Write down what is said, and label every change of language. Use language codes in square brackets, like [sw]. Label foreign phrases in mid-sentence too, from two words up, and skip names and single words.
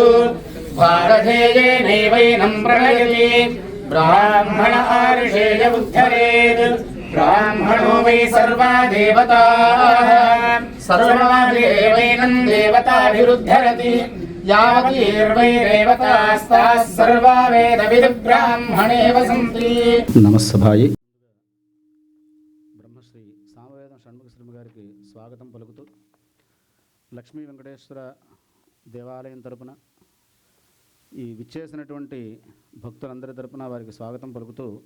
[sa] भारतेयेनैवैनं प्रणयति ब्राह्मण आर्षेय उद्धरेत्। ब्राह्मणो वै सर्वा देवताः सर्वैनं देवताभिरुद्धरति। यावतीर्वैरेवतास्ताः सर्वा वेदविद्ब्राह्मणे वसन्ति। [te] నమస్సభాయి బ్రహ్మశ్రీ సామవేదం షణ్ముఖ శ్రీమ గారికి స్వాగతం పలుకుతూ లక్ష్మీ వెంకటేశ్వర దేవాలయం తరపున ఈ విచ్చేసినటువంటి భక్తులందరి తరపున వారికి స్వాగతం పలుకుతూ